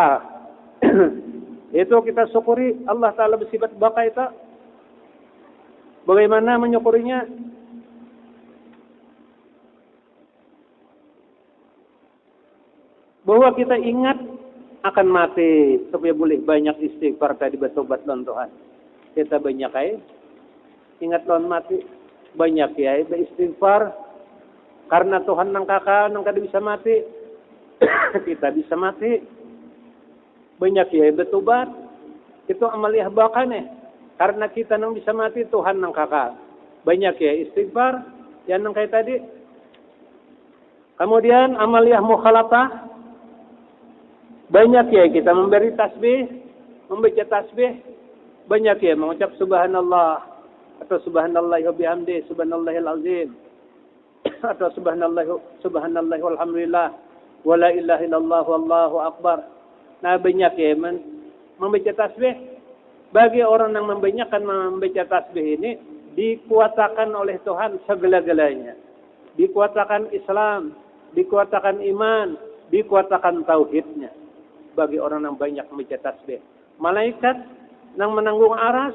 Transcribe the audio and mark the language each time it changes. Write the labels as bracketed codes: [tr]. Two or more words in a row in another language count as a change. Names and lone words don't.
[id] Itu kita syukuri Allah Ta'ala bersifat baqa itu. Bagaimana menyukurinya? Bahwa kita ingat akan mati supaya boleh banyak istighfar tadi bertobat lawan Tuhan. Kita banyak ingat lawan mati, banyak beristighfar karena Tuhan nang kakak nang kada bisa mati. Kita bisa mati. Banyak bertobat. Itu amaliyah baqa nih. Karena kita nang bisa mati Tuhan nang kakak. Banyak istighfar yang nang kayak tadi. Kemudian amaliyah mukhalatah. Banyak kita memberi tasbih, membaca tasbih. Banyak mengucap [ar] subhanallah atau سبحان الله وبحمده سبحان الله العظيم atau سبحان الله والحمد لله ولا إله إلا الله والله أكبر. [id] Nah, banyak ya membaca tasbih. Bagi orang yang membanyakkan membaca tasbih ini, dikuatakan oleh Tuhan segala-galanya. Dikuatakan Islam, dikuatakan iman, dikuatakan tauhidnya. Bagi orang yang banyak membaca tasbih. Malaikat yang menanggung aras.